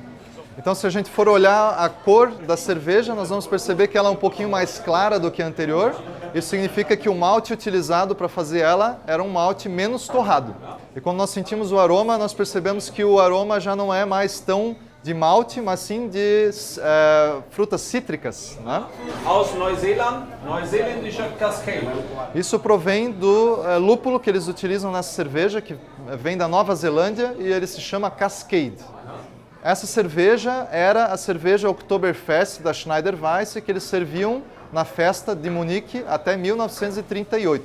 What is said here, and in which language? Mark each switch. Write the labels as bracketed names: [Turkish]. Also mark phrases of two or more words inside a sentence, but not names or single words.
[Portuguese] Então, se a gente for olhar a cor da cerveja, nós vamos perceber que ela é um pouquinho mais clara do que a anterior. Isso significa que o malte utilizado para fazer ela era um malte menos torrado. E quando nós sentimos o aroma, nós percebemos que o aroma já não é mais tão de malte, mas sim de frutas cítricas, né? [German] Aus Neuseeland, neuseeländischer Cascade. [Portuguese] Isso provém do lúpulo que eles utilizam nessa cerveja, que vem da Nova Zelândia, e ele se chama Cascade. Essa cerveja era a cerveja Oktoberfest da Schneider Weiss, que eles serviam na festa de Munique até 1938.